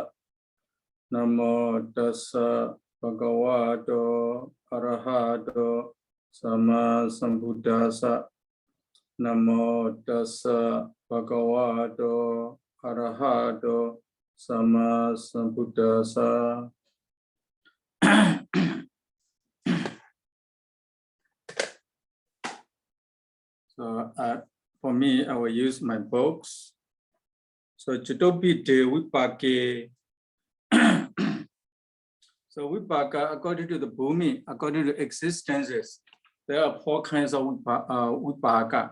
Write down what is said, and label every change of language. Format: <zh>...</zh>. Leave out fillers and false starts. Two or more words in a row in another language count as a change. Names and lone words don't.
<pi>Namo tassa bhagavato arahato sama sambuddhassa. Namo tassa bhagavato arahato sama sambuddhassa.</pi> <en>So for me, I will use my books.</en> <pi>So Chitopi de Vibhaṅga.</pi> <en>So Vibhaṅga, according to the Bhumi, according to existences, there are 4 kinds of Vibhaṅga.</en>